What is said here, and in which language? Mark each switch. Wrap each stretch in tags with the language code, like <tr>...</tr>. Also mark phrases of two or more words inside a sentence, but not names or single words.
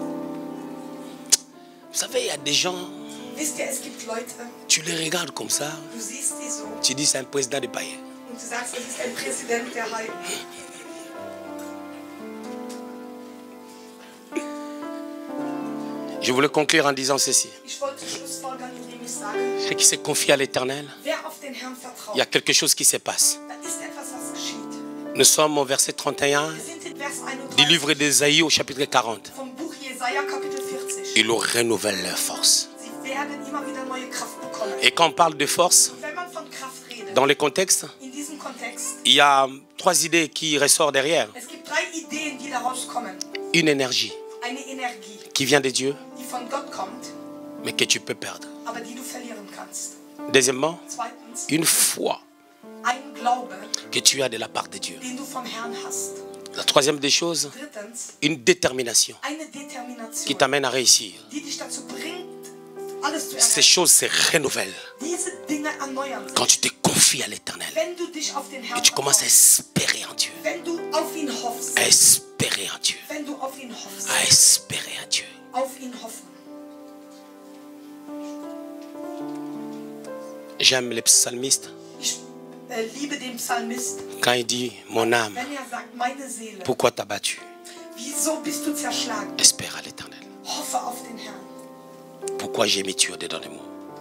<fr>vous savez, il y a des gens,</fr> <de>wisst ihr, es gibt Leute,</de> <fr>tu les regardes comme ça,</fr> <de>du siehst die so</de> <fr>tu dis c'est un président de païens.</fr> <de>und du sagst, das ist ein Präsident der Heiden.</de> <fr>Je voulais conclure en disant ceci.</fr> <de>Ich wollte Schlussfolgern, indem ich sage,</de> <fr>Ceux qui se confient à l'Éternel</fr> <de>wer auf den Herrn vertraut,</de> <fr>il y a quelque chose qui se passe.</fr> <de>da ist etwas, was geschieht.</de> <fr>Nous sommes au verset 31</fr> <de>Wir sind in Vers</de> <fr>du</fr> <de>31</de> <fr>livre d'Ésaïe au chapitre 40.</fr> <de>vom Buch Jesaja, Kapitel 40.</de> <fr>Il renouvelle leur force.</fr> <de>Sie werden immer wieder neue Kraft bekommen.</de> <fr>Et quand on parle de force,</fr> <de>Und wenn man von Kraft redet,</de> <fr>dans les contextes,</fr> <de>in diesem Kontext,</de> <fr>il y a 3 idées qui ressortent derrière.</fr> <de>es gibt 3 Ideen, die daraus kommen.</de> <fr>Une énergie</fr> <de>Eine Energie,</de> <fr>qui vient de Dieu,</fr> <de>die von Gott kommt,</de> <fr>mais que tu peux perdre.</fr> <de>aber die du verlieren kannst.</de> <fr>Deuxièmement,</fr> <de>Zweitens,</de> <fr>une foi</fr> <de>ein Glaube,</de> <fr>que tu as de la part de Dieu.</fr> <de>den du vom Herrn hast.</de> <fr>La troisième des choses,</fr> <de>Drittens,</de> <fr>une détermination</fr> <de>eine</de> <fr>qui</fr> <de>Determination,</de> <fr>t'amène à réussir.</fr> <de>die dich dazu bringt, alles zu</de> <fr>Ces</fr> <de>erreichen.</de> <fr>choses se renouvellent</fr> <de>Diese Dinge erneuern</de> <fr>quand</fr> <de>sich.</de> <fr>tu te confies à l'Éternel</fr> <de>Wenn du dich auf den</de> <fr>et</fr> <de>Herrn</de> <fr>tu commences à</fr> <de>vertraust,</de> <fr>espérer en Dieu.</fr> <de>wenn du auf ihn hoffst,</de> <fr>À espérer en Dieu.</fr> <de>wenn du auf ihn hoffst,</de> <fr>À espérer en Dieu.</fr> <de>auf ihn hoffen.</de> <fr>J'aime les psalmistes</fr> <de>Ich liebe den Psalmist,</de> <fr>quand il dit mon âme,</fr> <de>wenn er sagt, meine Seele,</de> <fr>pourquoi t'as battu?</fr> <de>wieso bist du zerschlagen?</de> <fr>Espère à l'Éternel.</fr> <de>Hoffe auf den Herrn.</de> <fr>Pourquoi j'ai mis Dieu dedans de moi?</fr>